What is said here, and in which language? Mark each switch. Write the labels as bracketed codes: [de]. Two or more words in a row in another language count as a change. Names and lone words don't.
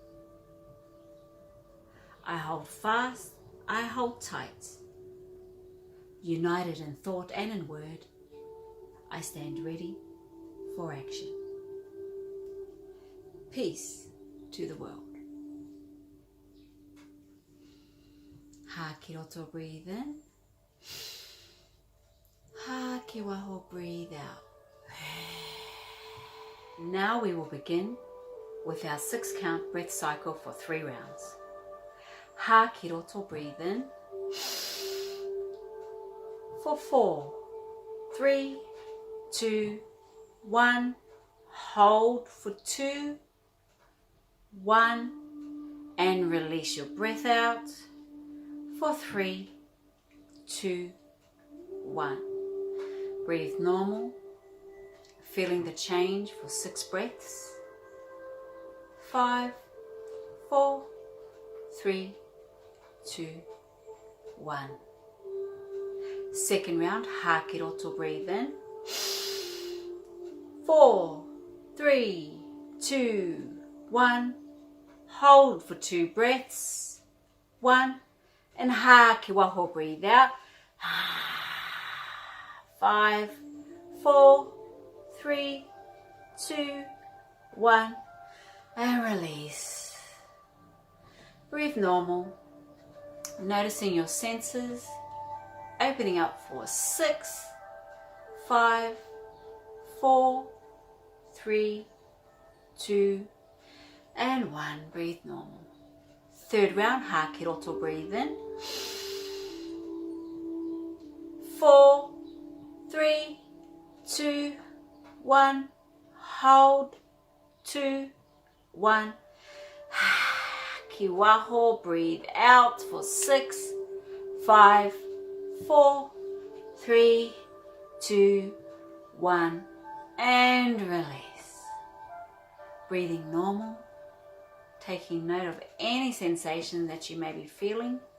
[en] I hold fast, I hold tight. United in thought and in word, I stand ready for action. Peace to the world. [mi] Ha ki roto, [en] breathe in. [mi] Ha ki waho, [en] breathe out. Now we will begin with our 6-count breath cycle for 3 rounds. [mi] Ha ki roto, [en] breathe in. For 4, 3, 2, 1. Hold for 2, 1, and release your breath out for 3, 2, 1. Breathe normal, feeling the change for 6 breaths. 5, 4, 3, 2, 1. Second round, [mi] ha ki roto, [en] breathe in. 4, 3, 2, 1. Hold for 2 breaths. 1, and [mi] ha ki waho, [en] breathe out. 5, 4, 3, 2, 1, and release. Breathe normal, Noticing your senses, opening up for 6, 5, 4, 3, 2, and 1. Breathe normal. Third round, [mi] Haa Kiroto, [en] breathe in. 4, 3, 2, 1. Hold. 2, 1. [mi] Ki waho, [en] breathe out for 6, 5, 4, 3, 2, 1. And release. Breathing normal. Taking note of any sensation that you may be feeling.